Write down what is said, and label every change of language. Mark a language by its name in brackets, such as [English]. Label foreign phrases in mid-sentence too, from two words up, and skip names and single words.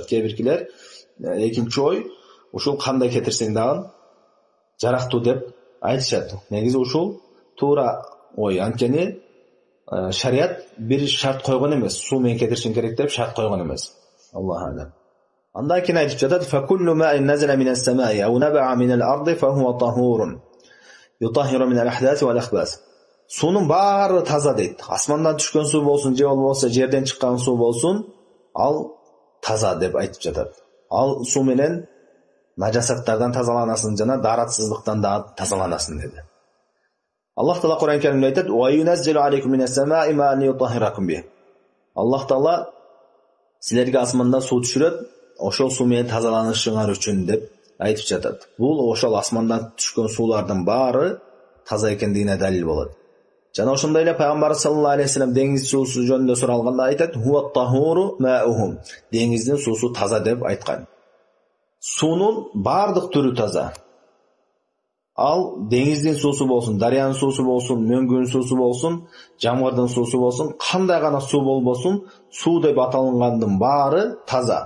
[Kyrgyz] Кээ биркилер экинчи ой, ушул кандай кетирсең дагы жарактуу деп айтышат. Негизи ушул туура ой. Анткени шарият бир шарт койгон эмес. Суу менен кетиришин керек деп шарт койгон эмес. [Arabic] الله أعلم. [Kyrgyz] Андан кийин айтып жатат: [Arabic] "فكل ماء نزل من السماء أو نبع من الأرض فهو طهور. يطهر من الأحداث والأخباث." [Kyrgyz] Суунун баары таза дейт. Асмандан түшкөн суу болсун, же болбосо жерден чыккан суу болсун, ал таза деп айтып жатат. Ал суу менен нажасаттардан тазаланасың жана дааратсыздыктан да тазаланасың деди. Аллах Таала Кур'ан Каримде айтат: [Arabic] "وينزل عليكم من السماء ماء ليطهركم به." [Kyrgyz] Аллах Таала силерге асмандан суу түшүрөт, ошол суу менен тазаланышыңар үчүн деп айтып жатат. Бул ошол асмандан түшкөн суулардын баары таза экендигине далил болот. Жана ошондой эле пайгамбар [Arabic] صلى الله عليه وسلم [Kyrgyz] деңиз суусу жөнүндө суралганда айтат: [Arabic] "هو الطهور ماؤه." [Kyrgyz] Деңиздин суусу таза деп айткан. Суунун бардык түрү таза. Ал деңиздин суусу болсун, дарыянын суусу болсун, мөңгүнүн суусу болсун, жамгырдын суусу болсун, кандай гана суу болбосун, суу деп аталгандын баары таза.